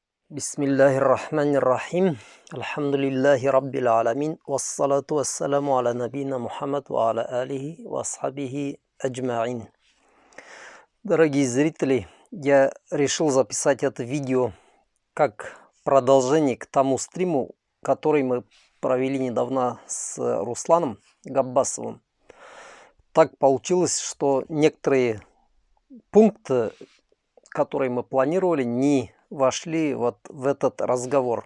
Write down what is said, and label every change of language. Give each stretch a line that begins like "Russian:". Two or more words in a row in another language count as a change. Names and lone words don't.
Arabic: بسم الله الرحمن الرحيم. الحمد لله رب العالمين. والصلاة والسلام على نبينا محمد وعلى آله وأصحابه أجمعين.
Russian: Дорогие зрители, я решил записать это видео как продолжение к тому стриму, который мы провели недавно с Русланом Габбасовым. Так получилось, что некоторые пункты, которые мы планировали, не вошли вот в этот разговор.